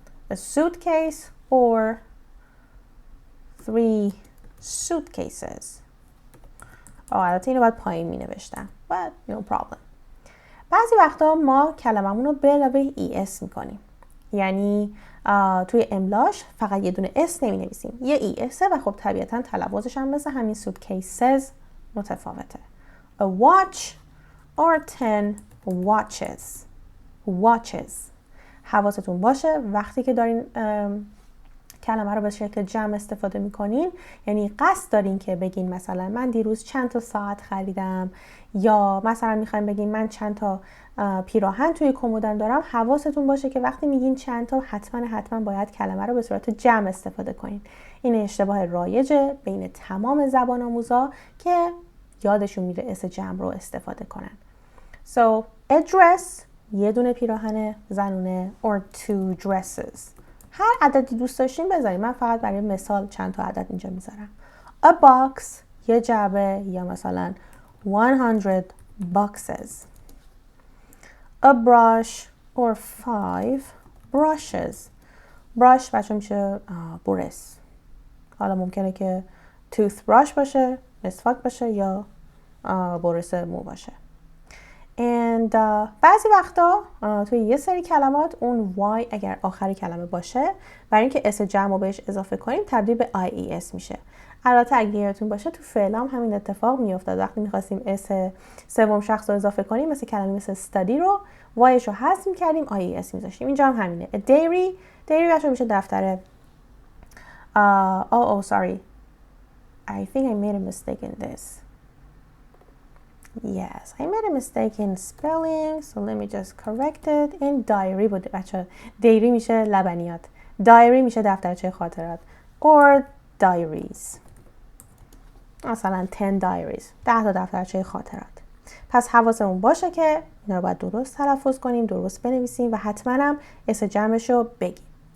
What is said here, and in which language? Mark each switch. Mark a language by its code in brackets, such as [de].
[en] A suitcase or three suitcases. [fa] البته اینو باید پایین می نوشتم [en] but no problem. [fa] بعضی وقتا ما کلممون رو به علاوه ES می کنیم، یعنی توی املاش فقط یه دونه اس نمی نویسیم، یه ES و خب طبیعتا تلفظش هم مثل همین suitcases متفاوته. [en] A watch or 10 watches. Watches. [fa] حواستون باشه وقتی که دارین کلمه رو به شکل جمع استفاده میکنین، یعنی قصد دارین که بگین مثلا من دیروز چند تا ساعت خریدم، یا مثلا میخواین بگین من چند تا پیراهن توی کمدم دارم، حواستون باشه که وقتی میگین چند تا حتما باید کلمه رو به صورت جمع استفاده کنین. این اشتباه رایجه بین تمام زبان آموزا که یادشون میره اس جمع رو استفاده کنن. [en] So a dress [fa] یه دونه پیراهن زنونه [en] or two dresses. [fa] هر عددی دوست داشتین بذارید، من فقط برای مثال چند تا عدد اینجا میذارم. A box یه جعبه یا مثلا 100 boxes. [en] A brush or 5 brushes. [fa] brush بچه میشه برس. حالا ممکنه که toothbrush باشه، مسواک باشه، یا برس مو باشه. and بعضی وقتا توی یه سری کلمات اون y اگر آخر کلمه باشه، برای اینکه اس جمع رو بهش اضافه کنیم تبدیل به ies میشه. البته اگه یادتون باشه تو فعل هم همین اتفاق میافتاد. وقتی میخواستیم اس سوم شخص رو اضافه کنیم، مثل کلمه مثل study رو yش رو حذف میکردیم ies میذاشتیم. اینجا هم همینه. a diary بچه میشه دفتر. [en] sorry, I think I made a mistake in this. Yes, I made a mistake in spelling, so let me just correct it. [fa] in diary بوده بچه. diary میشه لبنیات، diary میشه دفترچه خاطرات or diaries. مثلا 10 diaries 10 تا دفترچه خاطرات. پس حواسمون باشه که اینا رو باید درست تلفظ کنیم، درست بنویسیم و حتما هم اس جمعش رو بگیم.